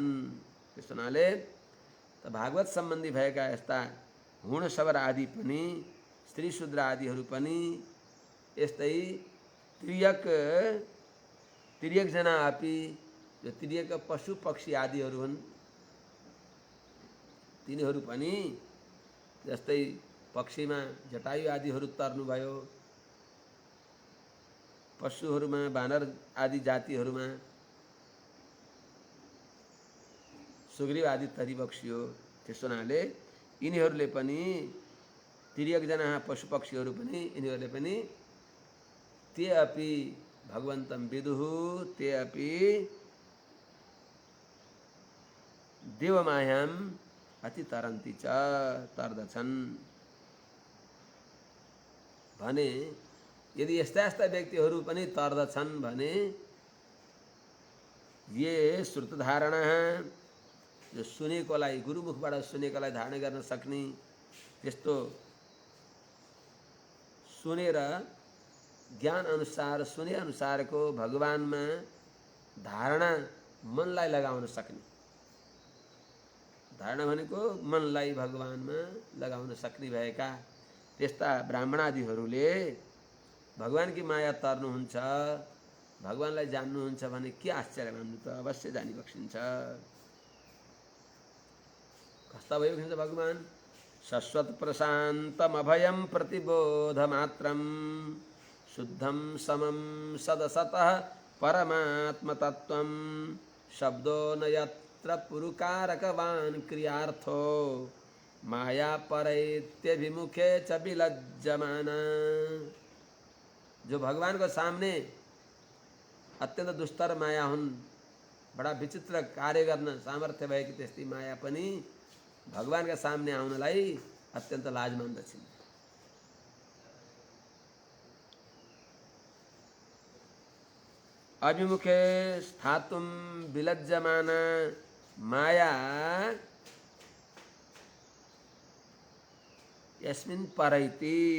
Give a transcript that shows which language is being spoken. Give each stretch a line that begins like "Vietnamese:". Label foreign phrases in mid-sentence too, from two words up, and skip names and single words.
Nepali: त्यस हुनाले त भागवत सम्बन्धी भएका यस्ता हुण शबर आदि पनि, स्त्री शूद्र आदिहरू पनि यस्तै
Sanskrit: तिर्यक जना अपि,
Nepali: जो तिर्यक पशु पक्षी आदिहरू हुन् तिनीहरू पनि जस्तै पक्षीमा जटायु आदिहरू तर्नुभयो, पशुहरूमा बानर आदि जातिहरूमा सुग्रीव आदि तरिबक्सियो। त्यस हुनाले यिनीहरूले पनि
Sanskrit: तिर्यक जना
Nepali: पशु पक्षीहरू पनि यिनीहरूले पनि
Sanskrit: ते अपि भगवन्तं विदुः, ते अपि देवमायाम अति तरन्ति च,
Nepali: तर्दछन् भने यदि यस्ता यस्ता व्यक्तिहरू पनि तर्दछन् भने
Sanskrit: ये श्रुत धारणा,
Nepali: जो सुनेकोलाई गुरुमुखबाट सुनेकोलाई धारणा गर्न सक्ने, त्यस्तो सुनेर ज्ञान अनुसार सुने अनुसारको भगवानमा धारणा मनलाई लगाउन सक्ने, धारणा भनेको मनलाई भगवानमा लगाउन सक्ने भएका त्यस्ता ब्राह्मणादिहरूले भगवानकी माया तर्नुहुन्छ, भगवानलाई जान्नुहुन्छ भने के आश्चर्य मान्नु त, अवश्य जानी बक्सिन्छ। कस्ता भइबक्सिन्छ भगवान?
Sanskrit: शश्वत प्रशान्तम अभयम प्रतिबोध मात्रम शुद्धम समम सदसतः परमात्म तत्वम शब्दो न यत्र पुरुकारकवान् क्रियार्थो माया परैत्यभिमुखे च विलज्जमाना।
Nepali: जो भगवान को सामने अत्यंत दुस्तर माया हुन्, बड़ा विचित्र कार्य गर्न सामर्थ्य भएकी त्यस्ती माया पनि भगवान का सामने आउनलाई अत्यंत लाज मान्दछन्।
Sanskrit: अभिमुखे स्थातुम विलज्जमाना माया यस्मिन् परैति।